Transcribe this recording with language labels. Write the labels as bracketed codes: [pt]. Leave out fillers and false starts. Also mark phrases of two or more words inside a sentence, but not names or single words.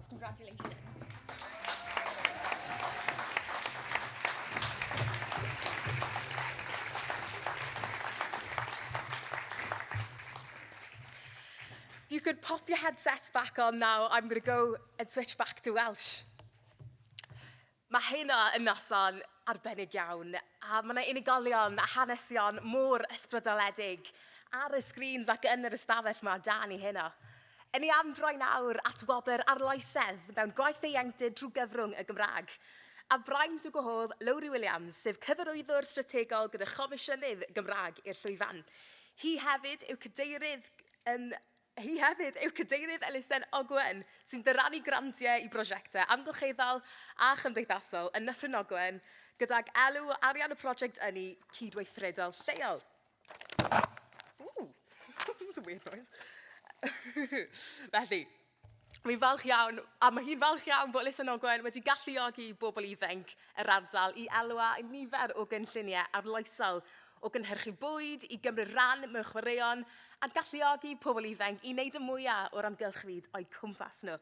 [en] Congratulations. If you could pop your headsets back on now, I'm going to go and switch back to Welsh. [cy] Mae hynna yn noson arbennig iawn, a mae yna unigolion a hanesion mor ysbrydoledig ar y sgrins ac yn yr ystafell mae dan i hynna. Yn ei amdroi nawr at wobr arloesedd mewn Gwaith Ieuenctid drwy gyfrwng y Gymraeg. A braint o gwahodd Lowry Williams, sef cyfarwyddwr strategol gyda Chomisiynydd Gymraeg i'r llwyfan. Hi hefyd yw cadeirydd elusen Ogwen sy'n dyrannu grantiau i brosiectau amgylcheddol a chymdeithasol yn Nyffryn Ogwen gydag elw arian y prosiect ynni cydweithredol lleol. [en] Ooh, that's a weird noise. [cy] Felly, mi'n falch iawn, a mae hi'n falch iawn bod elusen Ogwen wedi galluogi bobl ifanc yr ardal i elwa nifer o gynlluniau arloesol o gynhyrchu bwyd, i gymryd ran mewn chwaraeon, a galluogi pobl ifanc i wneud y mwyaf o'r amgylchfyd o'i cwmpas nhw.